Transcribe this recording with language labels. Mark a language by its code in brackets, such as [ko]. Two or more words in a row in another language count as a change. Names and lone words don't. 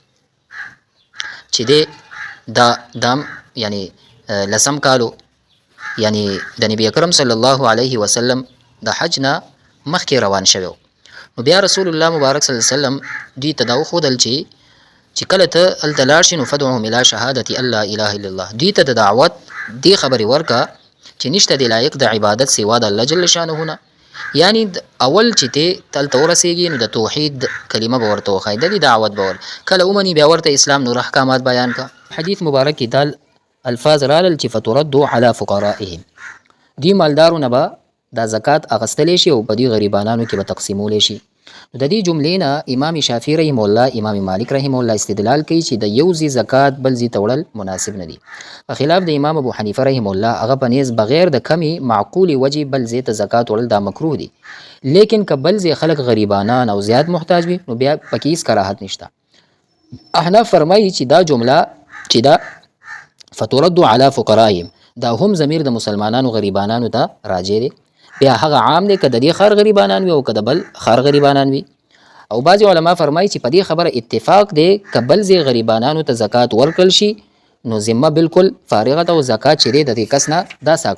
[ps] چې دی دا دام یعنی لسم کالو یعنی د نبی اکرم [ar] صلی الله علیه وسلم [ps] د حج نه مخکې روان شوی نو بیا رسول الله مبارک [ar] صلی الله علیه وسلم [ps] دوی ته دا وښودل چې کله ته هلته لاړ شي نو [ar] فدعوهم الی شهادة ان لا اله الا الله [ps] دوی ته د دعوت دې خبرې ورکه چې نشته د لایق د عبادت سوا د الله جل شانه نه یعنی اول چې ته تلته ورسېږي نو د توحید کلمه به ورته وښایي د دې دعوت به کله ومني بیا ورته اسلام نور احکامات بیان کا حدیث مبارک کې دال الفاظ رالل چې [ar] فتردوا على فقرائهم [ps] دی مالدارونه به دا زکات اغستلی شي او په دې غریبانانو کې به تقسیمولی شي د دې جملې نه امام شافعي [ar] رحم الله [ps] امام مالک [ar] رحم الله [ps] استدلال کوي چې د یو ځای زکات بل ځای ته وړل مناسب نه دي په خلاف د امام ابو حنیفه [ar] رحم الله [ps] هغه په نیز بغیر د کمی معقول وجې بل ځای ته زکات وړل دا مکروه دي لیکن که بل ځای خلک غریبانان او زیات محتاج وي نو بیا پکې هیڅ کراهت نشته احناف فرمایي چې دا جمله چې دا [ar] فتردوا على فقرائهم [ps] دا هم ضمیر د مسلمانانو غریبانانو ته راجع دی بیا هغه عام دی که د دې خار غریبانان وي او که د بل خار غریبانان وي او بعضې علما فرمایي چې په دې خبره اتفاق دی که بل ځای غریبانانو ته زکات ورکړل شي نو ذمه بالکل فارغه ده او زکات چې دی د دې کس نه دا